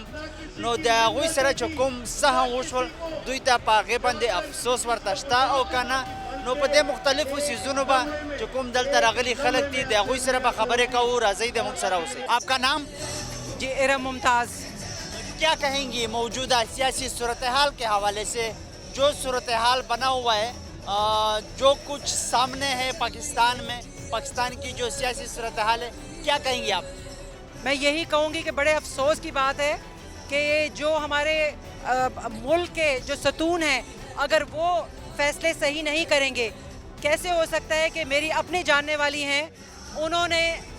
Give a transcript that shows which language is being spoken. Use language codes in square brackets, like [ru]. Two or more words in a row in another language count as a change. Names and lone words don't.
[ps] نو د هغوی سره چې کوم څه هم وشول دوی ته په هغې باندې افسوس ورته شته او که نه نو په دې مختلفو څیزونو به چې کوم دلته راغلي خلک دي د هغوی سره به خبرې کوو. راځئ د موږ سره اوسئ. [ur] آپ کا نام؟ جی ارم ممتاز. کیا کہیں گی موجودہ سیاسی صورتحال کے حوالے سے جو صورتحال بنا ہوا ہے جو کچھ سامنے ہے پاکستان میں، پاکستان کی جو سیاسی صورتحال ہے، کیا کہیں گی آپ؟ میں یہی کہوں گی کہ بڑے افسوس کی بات ہے کہ جو ہمارے ملک کے جو ستون ہیں اگر وہ فیصلے صحیح نہیں کریں گے، کیسے ہو سکتا ہے کہ میری اپنی جاننے والی ہیں انہوں نے